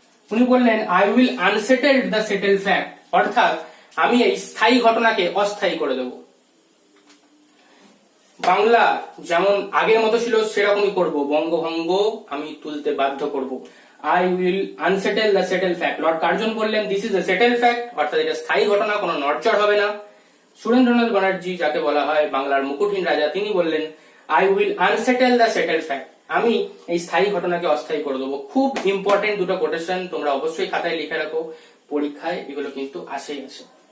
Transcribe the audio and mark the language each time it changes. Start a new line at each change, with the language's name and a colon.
Bangla: উনি বললেন,
English: I will unsettle the settled fact,
Bangla: অর্থাৎ আমি এই স্থায়ী ঘটনাকে অস্থায়ী করে দেব। বাংলা যেমন আগের মতো ছিল সেরকমই করব, বঙ্গভঙ্গ আমি তুলতে বাধ্য করব।
English: I will unsettle the settled fact.
Bangla: Lord Curzon বললেন,
English: this is a settled fact,
Bangla: অর্থাৎ এটা স্থায়ী ঘটনা, কোনো নড়চড় হবে না। সুরেন্দ্রনাথ ব্যানার্জি, যাকে বলা হয় বাংলার মুকুটহীন রাজা, তিনি বললেন,
English: I will unsettle the settled fact,
Bangla: আমি এই স্থায়ী ঘটনাকে অস্থায়ী করে দেবো। খুব ইম্পর্টেন্ট দুটো কোটেশন, তোমরা অবশ্যই খাতায় লিখে রাখো, পরীক্ষায় এগুলো কিন্তু আসেই আসে।